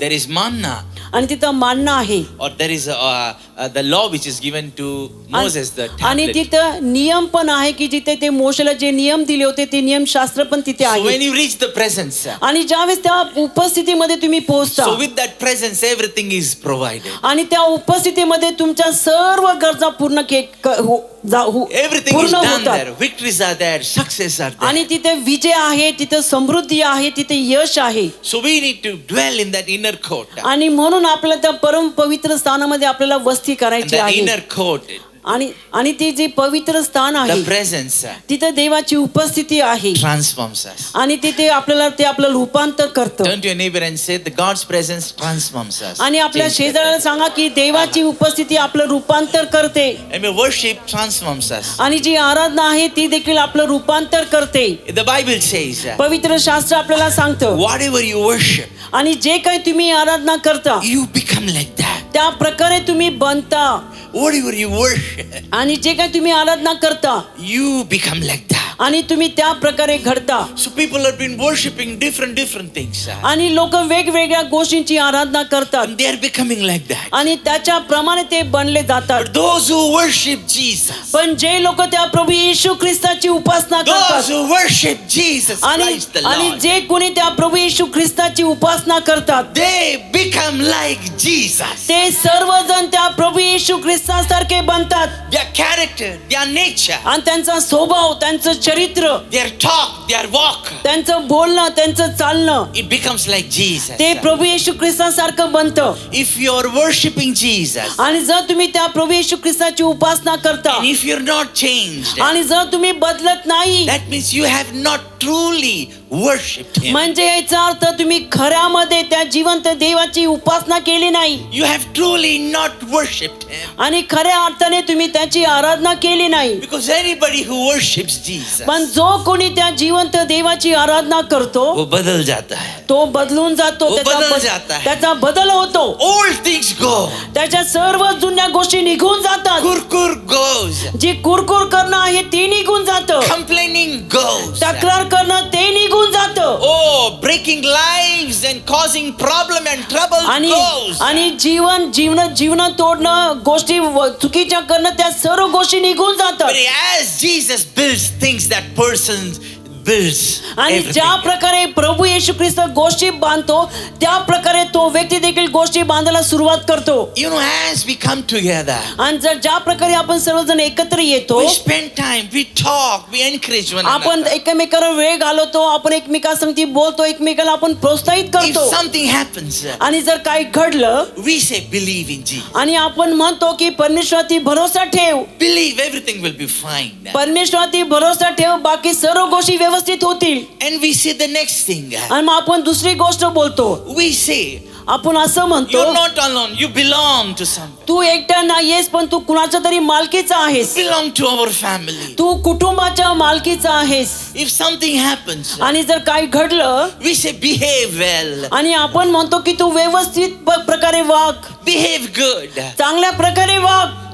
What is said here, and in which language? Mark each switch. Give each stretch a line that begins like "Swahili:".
English: There is manna,
Marathi: आणि तिथं मानणं आहे
English: or there is the law which is given to Moses, the
Marathi: आणि
English: tablet.
Marathi: तिथं नियम पण आहे की जिथे ते मोशेला जे नियम दिले होते ते नियम शास्त्र पण तिथे
English: So when
Marathi: आहे
English: you reach the presence,
Marathi: आणि ज्यावेळेस त्या उपस्थितीमध्ये तुम्ही पोहोचता
English: so with that presence, everything is provided.
Marathi: आणि त्या उपस्थितीमध्ये तुमच्या सर्व गरजा पूर्ण
English: Everything is
Marathi: पूर्ण
English: done
Marathi: होतात
English: there. Victories are there. Success are
Marathi: आणि
English: there.
Marathi: तिथे विजय आहे तिथे समृद्धी आहे तिथे यश आहे
English: So we need to dwell in that inner court.
Marathi: आणि म्हणून आपल्याला त्या परम पवित्र स्थानामध्ये आपल्याला वस्ती
English: And
Marathi: करायची
English: the
Marathi: आहे
English: inner court,
Marathi: आणि ते जे पवित्र स्थान
English: the
Marathi: आहे
English: presence
Marathi: तिथे देवाची उपस्थिती आहे
English: transforms us.
Marathi: आणि तिथे ते आपलं रूपांतर करतं
English: Turn to your neighbor and say, the God's presence transforms us.
Marathi: आणि आपल्या
English: Change
Marathi: शेजाऱ्याला सांगा की देवाची उपस्थिती आपलं रूपांतर करते
English: that. And worship transforms us.
Marathi: आणि जी आराधना आहे ती देखील आपलं रूपांतर करते.
English: The Bible says,
Marathi: पवित्र शास्त्र आपल्याला सांगतं
English: whatever you worship,
Marathi: आणि जे काही तुम्ही आराधना करता
English: you become like that.
Marathi: त्या प्रकारे तुम्ही बनता
English: Whatever you worship,
Marathi: आणि जे काही तुम्ही आराधना करता
English: you become like that.
Marathi: आणि तुम्ही त्या प्रकारे घडता.
English: So people have been worshiping different things.
Marathi: आणि लोक वेगवेगळ्या गोष्टींची आराधना करतात
English: And they are becoming like that.
Marathi: आणि त्याच्याप्रमाणे ते बनले जातात.
English: But those who worship Jesus,
Marathi: पण जे लोक त्या प्रभू येशू ख्रिस्ताची उपासना
English: those
Marathi: करतात
English: who worship Jesus
Marathi: आणि
English: Christ the
Marathi: आणि
English: Lord,
Marathi: जे कोणी त्या प्रभू येशू ख्रिस्ताची उपासना करतात
English: they become like Jesus.
Marathi: ते सर्वजण त्या प्रभू येशू ख्रिस्तासारखे बनतात.
English: Their character, their nature,
Marathi: आणि त्यांचा स्वभाव त्यांचं चरित्र
English: their talk, their walk,
Marathi: त्यांचं बोलणं त्यांचं चालणं
English: it becomes like Jesus.
Marathi: ते प्रभू येशू ख्रिस्तासारखं बनतं.
English: If you are worshiping Jesus,
Marathi: आणि जर तुम्ही त्या प्रभू येशू ख्रिस्ताची उपासना करता
English: and if you're not changed,
Marathi: आणि जर तुम्ही बदलत नाही
English: that means you have not truly worshipped Him.
Marathi: म्हणजे याचा अर्थ तुम्ही खऱ्यामध्ये त्या जिवंत देवाची उपासना केली नाही
English: You have truly not worshipped Him.
Marathi: आणि खऱ्या अर्थाने तुम्ही त्याची आराधना केली नाही.
English: Because anybody who worships Jesus,
Marathi: पण जो कोणी त्या जिवंत देवाची आराधना करतो
Hindi: वो बदल जाता है.
Marathi: तो बदलून जातो.
Hindi: वो बदल जाता है.
Marathi: त्याचा बदल होतो.
English: Old things go.
Marathi: त्याच्या सर्व जुन्या गोष्टी निघून जातात.
English: Kurkur goes.
Marathi: जी कुरकुर करणं आहे ते निघून जातं.
English: Complaining goes.
Marathi: तक्रार करणं ते निघून जातं.
English: Oh, breaking lives and causing problem and trouble
Marathi: आणि
English: goes.
Marathi: आणि जीवन तोडणं गोष्टी चुकीच्या करणं त्या सर्व गोष्टी निघून जातात.
English: But as Jesus builds things, that person builds
Marathi: आणि
English: everything.
Marathi: ज्या प्रकारे प्रभू येशू ख्रिस्त गोष्टी बांधतो त्या प्रकारे तो व्यक्ती देखील गोष्टी बांधायला सुरुवात करतो.
English: You know, as we come together,
Marathi: आणि जर ज्या प्रकारे आपण सर्वजण एकत्र येतो
English: we spend time, we talk, we encourage one
Marathi: आपण
English: another.
Marathi: एकमेकांवर वेळ घालवतो आपण एकमेकांसंगती बोलतो एकमेकाला आपण प्रोत्साहित
English: If
Marathi: करतो.
English: something happens,
Marathi: आणि जर काही घडलं
English: we say believe in Jesus.
Marathi: आणि आपण म्हणतो की परमेश्वरावरती भरोसा ठेव
English: Believe everything will be fine.
Marathi: परमेश्वरावरती भरोसा ठेव बाकी सर्व गोष्टी व्यवस्थित होतील.
English: And we say the next thing.
Marathi: आणि मग आपण दुसरी गोष्ट बोलतो
English: We say,
Marathi: आपण असं म्हणतो
English: you're not alone, you belong to somebody.
Marathi: तू एकटा नाहीयेस पण तू कुणाच्या तरी मालकीचा आहेस.
English: Belong to our family.
Marathi: तू कुटुंबाच्या मालकीचा आहेस.
English: If something happens,
Marathi: आणि जर काही घडलं
English: we say behave well,
Marathi: आणि आपण म्हणतो की तू व्यवस्थित प्रकारे वाग
English: behave good.
Marathi: चांगल्या प्रकारे वाग